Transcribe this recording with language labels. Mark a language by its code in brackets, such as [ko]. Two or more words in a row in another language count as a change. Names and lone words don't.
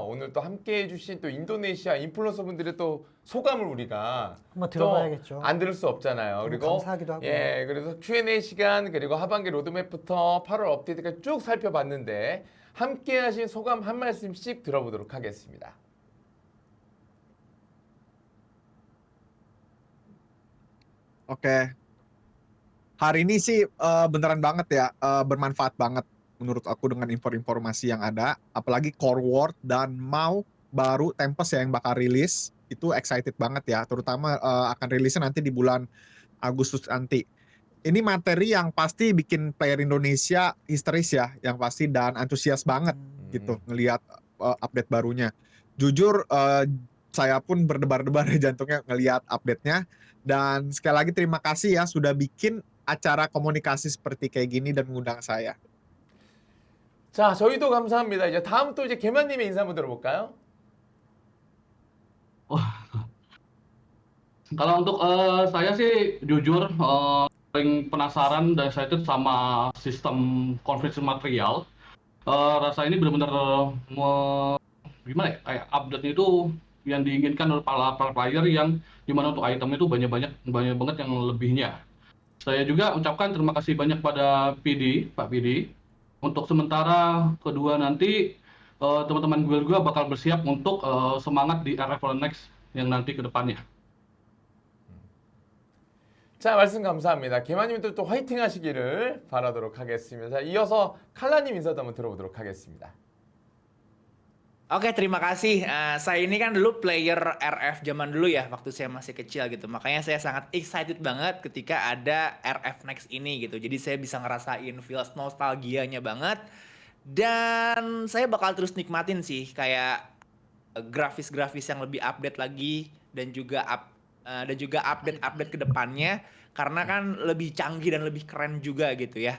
[ko] 오늘 또 함께 해주신 또 인도네시아 인플루언서 분들의 또 소감을 우리가 한번 들어봐야겠죠. 안 들을 수 없잖아요. 너무 그리고 감사하기도 하고. 예, 그래서 Q&A 시간 그리고 하반기 로드맵부터 8월 업데이트까지 쭉 살펴봤는데 함께 하신 소감 한 말씀씩 들어보도록 하겠습니다. [id] Oke, hari ini sih beneran banget ya, bermanfaat banget menurut aku dengan informasi yang ada. Apalagi Core World dan mau baru Tempest ya yang bakal rilis. Itu excited banget ya, terutama akan rilisnya nanti di bulan Agustus nanti. Ini materi yang pasti bikin player Indonesia histeris ya, yang pasti dan antusias banget gitu ngelihat update barunya. Jujur saya pun berdebar-debar jantungnya ngelihat update-nya. Dan sekali lagi terima kasih ya sudah bikin acara komunikasi seperti kayak gini dan mengundang saya. [ko] 자, 저희도 감사합니다. 이제 다음 또 이제 개만님의 인사 한번 들어볼까요? [id] Kalau untuk saya sih jujur paling penasaran dan excited sama sistem konversi material. Rasa ini benar-benar gimana ya, kayak update itu yang diinginkan oleh para player, yang dimana untuk item itu banyak banget yang lebihnya. Saya juga ucapkan terima kasih banyak pada Pak PD. Untuk sementara kedua nanti teman-teman guild gue bakal bersiap untuk semangat di RF Next yang nanti ke depannya. [ko] 자, 말씀 감사합니다. 개만님도 또 화이팅 하시기를 바라도록 하겠습니다. 자, 이어서 칼라님 인사도 한번 들어보도록 하겠습니다. [id] Oke, terima kasih. Saya ini kan dulu player RF zaman dulu ya, waktu saya masih kecil gitu. Makanya saya sangat excited banget ketika ada RF Next ini gitu. Jadi saya bisa ngerasain feels nostalgianya banget. Dan saya bakal terus nikmatin sih kayak grafis-grafis yang lebih update lagi dan juga update-update ke depannya, karena kan lebih canggih dan lebih keren juga gitu ya.